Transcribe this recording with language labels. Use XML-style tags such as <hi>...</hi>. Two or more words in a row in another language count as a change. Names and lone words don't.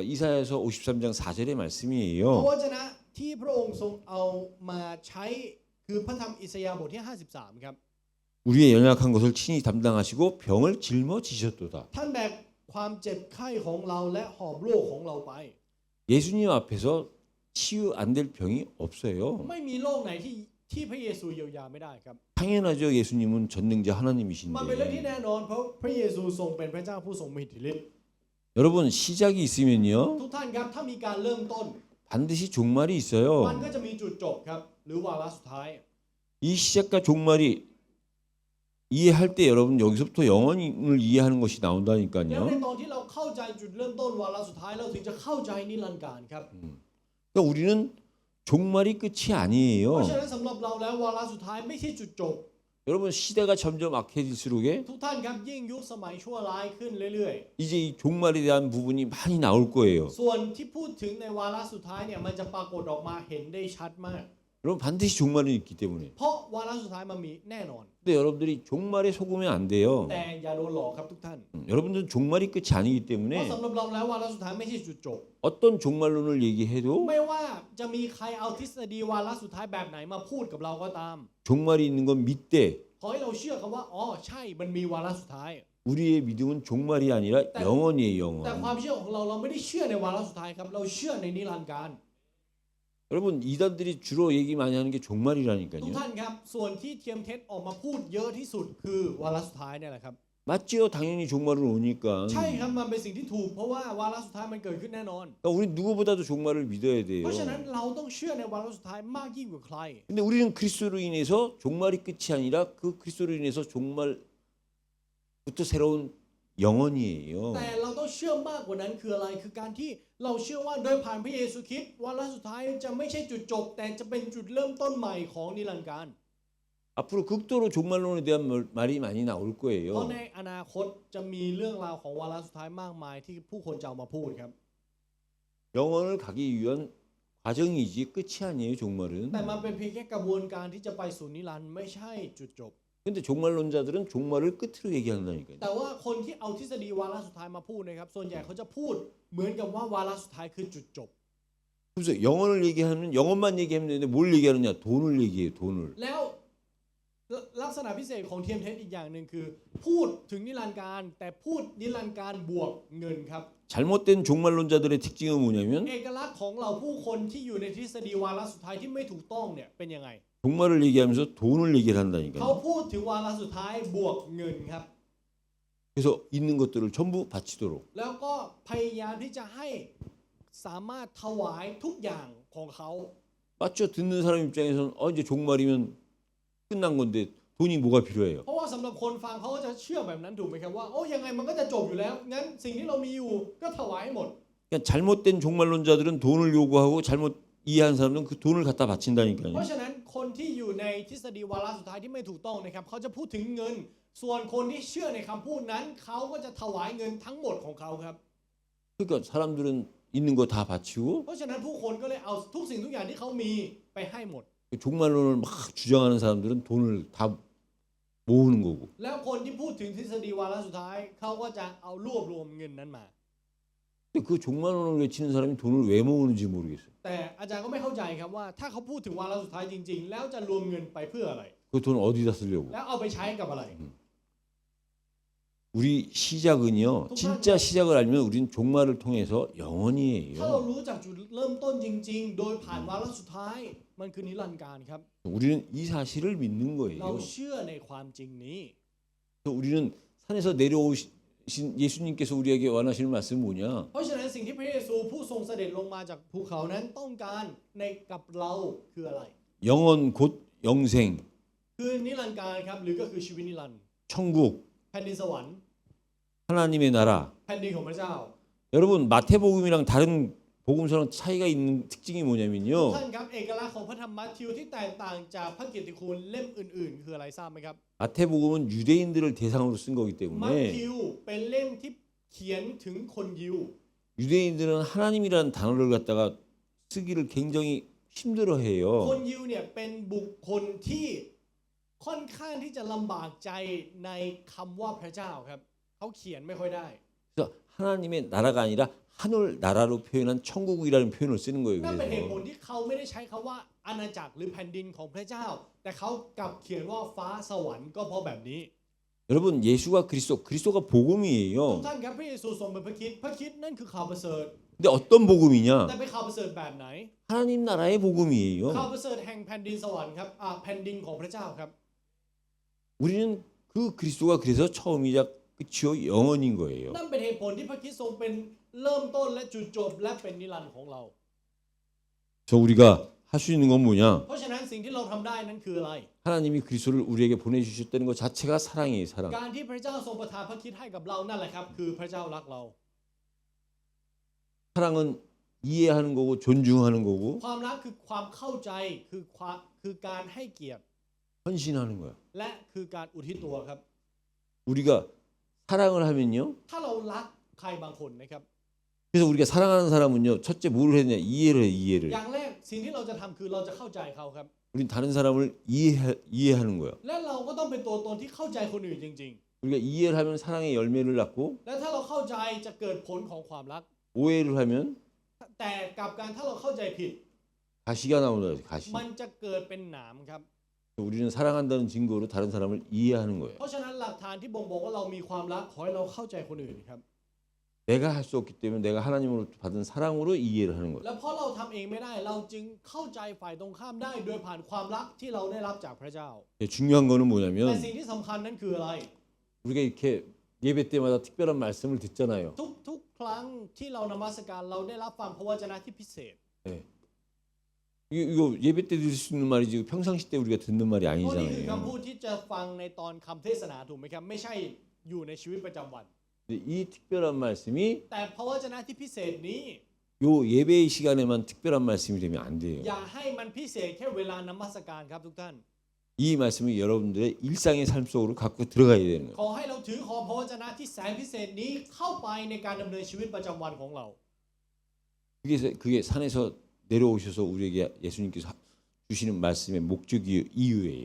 <ko>이사야서 53장 4절의</ko> <th>พระ</th> <ko>말씀이에요.</ko> <th>วจนะที่พระองค์ทรงเอามาใช้คือพระธรรมอิสยาห์บทที่ 53 ครับ</th> <ko>우리의 연약한 것을 친히 담당하시고 병을 짊어지셨도다.</ko> <th>ท่านแบกความเจ็บไข้ของเราและหอบโรคของเราไป</th> <ko>예수님 앞에서 치유 안 될 병이 없어요.</ko> <th>ไม่มีโรคไหนที่พระเยซูเยียวยาไม่ได้ครับ</th> <ko>당연하죠. 예수님은 전능자</ko> <th>มันเป็นเรื่องที่</th> <ko>하나님이신데.</ko> <th>แน่นอนเพราะพระเยซูทรงเป็นพระเจ้าผู้ทรงมีอิทธิฤทธิ์</th> <ko>여러분 시작이 있으면요.</ko> <th>ทุกท่านครับถ้ามีการเริ่มต้น</th> <ko>반드시 종말이 있어요.</ko> <th>มันก็จะมีจุดจบครับหรือวาระสุดท้าย</th> <ko>이 시작과 종말이 이해할 때 여러분 여기서부터 영혼을 이해하는 것이</ko> <th>แล้วใน</th> <ko>나온다니까요.</ko> <th>ตอนที่เราเข้าใจจุดเริ่มต้นวาระสุดท้ายเราถึงจะเข้าใจนิรันดร์การครับ</th> <ko>그러니까 우리는 종말이 끝이</ko> <th>เพราะ</th> <ko>아니에요.</ko> <th>ฉะนั้นสำหรับเราแล้ววาระสุดท้ายไม่ใช่จุดจบ</th> <ko>여러분 시대가 점점 악해질수록에</ko> <th>ทุกท่านครับยิ่งยุคสมัยชั่วร้ายขึ้นเรื่อย</th> <ko>이제 이 종말에 대한 부분이 많이 나올 거예요.</ko> <th>ๆ ส่วนที่พูดถึงในวาระสุดท้ายเนี่ยมันจะปรากฏออกมาเห็นได้ชัดมาก</th> <ko>여러분 반드시 종말은 있기 때문에.</ko> <th>เพราะวาระสุดท้ายมันมีแน่นอน</th> <ko>근데 여러분들이 종말에 속으면 안 돼요.</ko> <th>แต่อย่าโดนหลอกครับทุกท่าน</th> <ko>여러분들은 종말이 끝이 아니기</ko> <th>เพราะ</th> <ko>때문에</ko> <th>สำหรับเราแล้ววาระสุดท้ายไม่ใช่จุดจบ</th> <ko>어떤 종말론을 얘기해도</ko> <th>ไม่ว่าจะมีใครเอาทฤษฎีวาระสุดท้ายแบบไหนมาพูดกับเราก็ตาม</th> <ko>종말이 있는 건 믿되</ko> <th>ขอให้เราเชื่อครับว่าอ๋อใช่มันมีวาระสุดท้าย</th> <ko>우리의 믿음은 종말이 아니라 영원이에요,</ko> <th>แต่ความ</th> <ko>영원.</ko> <th>เชื่อของเราไม่ได้เชื่อในวาระสุดท้ายครับเราเชื่อในนิรันดร์การ</th> <ko>여러분 이단들이 주로 얘기 많이 하는 게</ko> <th>ทุก</th> <ko>종말이라니까요.</ko> <th>ท่านครับส่วนที่เทียมเท็จออกมาพูดเยอะที่สุดคือวาระสุดท้ายเนี่ยแหละครับ</th> <ko>맞지요? 당연히 종말은 오니까.</ko> <th>ใช่ครับมันเป็นสิ่งที่ถูกเพราะว่าวาระสุดท้ายมันเกิดขึ้นแน่นอน</th> <ko>그러니까 우리 누구보다도 종말을 믿어야</ko> <th>เพ</th> <ko>돼요.</ko> <th>ราะฉะนั้นเราต้องเชื่อในวาระสุดท้ายมากยิ่งกว่าใคร</th> <ko>근데 우리는 그리스도로 인해서 종말이 끝이 아니라 그 그리스도로 인해서 종말부터 새로운 영원이에요.</ko> <th>แต่เราต้องเชื่อมากกว่านั้นคืออะไรคือการที่เราเชื่อว่าโดยผ่านพระเยซูคริสต์วาระสุดท้ายจะไม่ใช่จุดจบ แต่จะเป็นจุดเริ่มต้นใหม่ของนิรันดร์การ</th> <ko>앞으로 극도로 종말론에 대한 말이 많이 나올</ko> <th>เพราะ</th> <ko>거예요.</ko> <th>ในอนาคตจะมีเรื่องราวของวาระสุดท้ายมากมายที่ผู้คนจะเอามาพูดครับ</th> <ko>영원을 가기 위한 과정이지 끝이 아니에요, 종말은.</ko> <th>แต่มันเป็นเพียงแค่กระบวนการที่จะไปสู่นิรันดร์ไม่ใช่จุดจบ</th> <ko>근데 종말론자들은 종말을 끝으로 얘기한다니까요.</ko> <th>แต่ว่าคนที่เอาทฤษฎีวาระสุดท้ายมาพูดนะครับส่วนใหญ่เขาจะพูดเหมือนกับว่าวาระสุดท้ายคือจุดจบ</th> <ko>그래서 영원을 얘기하면 영원만 얘기하면 되는데 뭘 얘기하느냐? 돈을 얘기해요, 돈을.</ko> <th>แล้วลักษณะพิเศษของเทียมเท็จอีกอย่างหนึ่งคือ พูดถึงนิรันดร์การแต่พูดนิรันดร์การบวกเงินครับ</th> <ko>잘못된 종말론자들의 특징은 뭐냐면</ko> <th>เอกลักษณ์ของเราผู้คนที่อยู่ในทฤษฎีวาระสุดท้ายที่ไม่ถูกต้องเนี่ยเป็นยังไง</th> <ko>종말을 얘기하면서 돈을 얘기를</ko> <th>เขา</th> <ko>한다니까요.</ko> <th>พูดถึงวาระสุดท้ายบวกเงินครับ</th> <ko>그래서 있는 것들을 전부 바치도록.</ko> <th>แล้วก็พยายามที่จะให้สามารถถวายทุกอย่างของเขา</th> <ko>맞죠? 듣는 사람 입장에서는 이제 종말이면 끝난 건데 돈이 뭐가 필요해요?</ko> <th>เพราะว่าสำหรับคนฟังเขาก็จะเชื่อแบบนั้นถูกไหมครับว่าโอ้ยังไงมันก็จะจบอยู่แล้วงั้นสิ่งที่เรามีอยู่ก็ถวายให้หมด</th> <ko>그러니까 잘못된 종말론자들은 돈을 요구하고 잘못 이해한 사람들은 그 돈을 갖다</ko> <th>เพ</th> <ko>바친다니까요.</ko> <th>ราะฉะนั้นคนที่อยู่ในทฤษฎีวาระสุดท้ายที่ไม่ถูกต้องนะครับเขาจะพูดถึงเงิน ส่วนคนที่เชื่อในคำพูดนั้นเขาก็จะถวายเงินทั้งหมดของเขาครับ</th> <ko>그러니까 사람들은 있는 거 다 바치고</ko> <th>เพราะฉะนั้นผู้คนก็เลยเอาทุกสิ่งทุกอย่างที่เขามีไปให้หมด</th> <ko>종말론을 막 주장하는 사람들은 돈을 다 모으는 거고.</ko> <th>แล้วคนที่พูดถึงทฤษฎีวาระสุดท้ายเขาก็จะเอารวบรวมเงินนั้นมา</th> <ko>근데 그 종말론을 외치는 사람이 돈을 왜 모으는지 모르겠어요.</ko> <th>แต่อาจารย์ก็ไม่เข้าใจครับว่าถ้าเขาพูดถึงวาระสุดท้ายจริง ๆ แล้วจะรวมเงินไปเพื่ออะไร</th> <ko>그 돈 어디다 쓰려고?</ko> <th>แล้วเอาไปใช้กับอะไร</th> <ko>우리 시작은요. 진짜 시작을 알면 우리는 종말을 통해서</ko> <th>ถ้าเรา</th> <ko>영원이에요.</ko> <th>รู้จักจุดเริ่มต้นจริงๆ โดยผ่านวาระสุดท้ายมันคือนิรันดร์การครับ</th> <ko>우리는 이 사실을 믿는</ko> <th>เรา</th> <ko>거예요.</ko> <th>เชื่อในความจริงนี้</th> <ko>그래서 우리는 산에서 내려오신 예수님께서 우리에게 원하시는 말씀은 뭐냐?</ko> <th>เพราะฉะนั้นสิ่งที่พระเยซูผู้ทรงเสด็จลงมาจากภูเขานั้นต้องการในกับเราคืออะไร</th> <ko>영원 곧 영생,</ko> <th>คือนิรันดร์การครับหรือก็คือชีวิตนิรันดร์</th> <ko>천국,</ko> <th>แผ่นดินสวรรค์</th> <ko>하나님의 나라.</ko> <th>แผ่นดินของพระเจ้า</th> <ko>여러분 마태복음이랑 다른 복음서랑 차이가 있는 특징이</ko> <th>ทุก</th> <ko>뭐냐면요.</ko> <th>ท่านครับเอกลักษณ์ของพระธรรมมัทธิวที่แตกต่างจากพระกิตติคุณเล่มอื่นๆ คืออะไรทราบไหมครับ</th> <ko>마태복음은 유대인들을 대상으로 쓴 거기</ko> <th>มัท</th> <ko>때문에</ko> <th>ธิวเป็นเล่มที่เขียนถึงคนยิว</th> <ko>유대인들은 하나님이라는 단어를 갖다가 쓰기를 굉장히</ko> <th>คน</th> <ko>힘들어해요.</ko> <th>ยิวเนี่ยเป็นบุคคลที่ค่อนข้างที่จะลำบากใจในคำว่าพระเจ้าครับเขาเขียนไม่ค่อยได้</th> <ko>그래서 하나님의 나라가 아니라 하늘 나라로 표현한 천국이라는 표현을 쓰는 거예요.</ko> <th>นั่นเป็นเหตุผล</th> <ko>그래서</ko> <th>ที่เขาไม่ได้ใช้คำว่าอาณาจักรหรือแผ่นดินของพระเจ้า แต่เขากลับเขียนว่าฟ้าสวรรค์ก็เพราะแบบนี้</th> <ko>여러분 예수가 그리스도가</ko> <th>ทุก</th> <ko>복음이에요.</ko> <th>ท่านครับพระเยซูทรงเป็นพระคริสต์พระคริสต์นั่นคือข่าวประเสริฐ</th> <ko>근데 어떤 복음이냐?</ko> <th>แต่เป็นข่าวประเสริฐแบบไหน</th> <ko>하나님 나라의 복음이에요.</ko> <th>ข่าวประเสริฐแห่งแผ่นดินสวรรค์ครับแผ่นดินของพระเจ้าครับ</th> <ko>우리는 그 그리스도가 그래서 처음이자 끝이요 영원인 거예요.</ko> <th>นั่นเป็นเหตุผลที่พระคริสต์ทรงเป็นเริ่มต้นและจุดจบและเป็นนิรันดร์ของเรา</th> <ko>그래서 우리가 할 수 있는 건 뭐냐?</ko> <th>เพราะฉะนั้นสิ่งที่เราทำได้นั้นคืออะไร</th> <ko>하나님이 그리스도를 우리에게 보내주셨다는 것 자체가 사랑이에요. 사랑.</ko> <th>การที่พระเจ้าทรงประทานพระคริสต์ให้กับเรานั่นแหละครับคือพระเจ้ารักเรา</th> <ko>사랑은 이해하는 거고 존중하는 거고</ko> <th>ความรักคือความเข้าใจคือการให้เกียรติ</th> <ko>헌신하는 거야.</ko> <th>และคือการอุทิศตัวครับ</th> <ko>우리가 사랑을 하면요.</ko> <th>ถ้าเรารักใครบางคนนะครับ</th> <ko>그래서 우리가 사랑하는 사람은요. 첫째 뭘 했냐? 이해를 해. 이해를.</ko> <th>อย่างแรกสิ่งที่เราจะทำคือเราจะเข้าใจเขาครับ</th> <ko>우린 다른 사람을 이해하는 거야.</ko> <th>และเราก็ต้องเป็นตัวตนที่เข้าใจคนอื่นจริง</th> <ko>우리가 이해를 하면 사랑의 열매를 낳고</ko> <th>ๆ และถ้าเราเข้าใจจะเกิดผลของความรัก</th> <ko>오해를 하면</ko> <th>แต่กลับการถ้าเราเข้าใจผิด</th> <ko>가시가 나온다. 가시.</ko> <th>มันจะเกิดเป็นหนามครับ</th> <ko>우리는 사랑한다는 증거로 다른 사람을 이해하는 거예요.</ko> <th>เพราะฉะนั้นหลักฐานที่บ่งบอกว่าเรามีความรักขอให้เราเข้าใจคนอื่นครับ</th> <ko>내가 할 수 없기 때문에 내가 하나님으로 받은 사랑으로 이해를 하는 거예요.</ko> <th>และเพราะเราทำเองไม่ได้เราจึงเข้าใจฝ่ายตรงข้ามได้โดยผ่านความรักที่เราได้รับจากพระเจ้า</th> <ko>중요한 거는</ko> <th>แต่</th> <ko>뭐냐면</ko> <th>สิ่งที่สำคัญนั้นคืออะไร</th> <ko>우리가 이렇게 예배 때마다 특별한 말씀을 듣잖아요.</ko> <th>ทุกครั้งที่เรานมัสการเราได้รับฟังพระวจนะที่พิเศษ</th> <ko>이거 예배 때 들을 수 있는 말이지 평상시 때 우리가 듣는 말이</ko> <th>เพราะนี่คือ</th> <ko>아니잖아요.</ko> <th>คำพูดที่จะฟังในตอนคำเทศนาถูกไหมครับไม่ใช่อยู่ในชีวิตประจำวัน</th> <ko>근데 이 특별한 말씀이</ko> <th>แต่พระวจนะที่พิเศษนี้</th> <ko>요 예배의 시간에만 특별한 말씀이 되면 안 돼요.</ko> <th>อย่าให้มันพิเศษแค่เวลานมัสการครับทุกท่าน</th> <ko>이 말씀이 여러분들의 일상의 삶 속으로 갖고 들어가야 되는 거예요.</ko> <th>ขอให้เราถือขอพระวจนะที่แสนพิเศษนี้เข้าไปในการดำเนินชีวิตประจำวันของเรา</th> <ko>그게 산에서 내려오셔서 우리에게 예수님께서 주시는 말씀의 목적이 이유예요.</ko>